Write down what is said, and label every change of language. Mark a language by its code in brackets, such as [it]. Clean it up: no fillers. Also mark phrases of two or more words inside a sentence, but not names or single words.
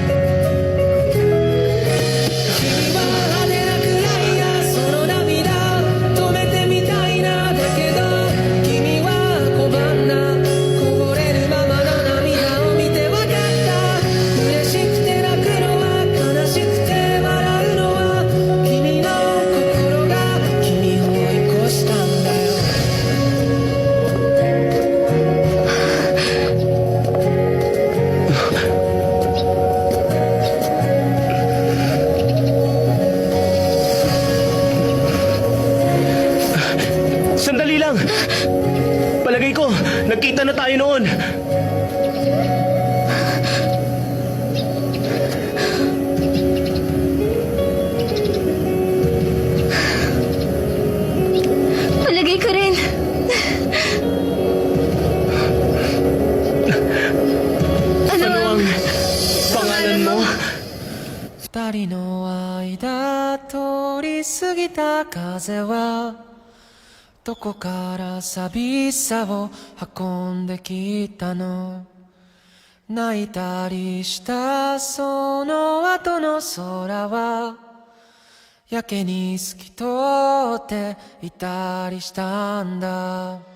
[ja] 君は派手なくらいやその涙止めてみたいなだけど君は拒んだこぼれるままの涙を見てわかった嬉しくて泣くのは悲しくて笑うのは君の心が君を追い越したんだよ [tl] Sandali lang! Palagay ko, nagkita na tayo noon. Palagay ko rin. Ano ang... Pangalan mo? [ja] 二人の間通り過ぎた風はどこから寂しさを運んできたの？泣いたりしたその後の空はやけに透き通っていたりしたんだ。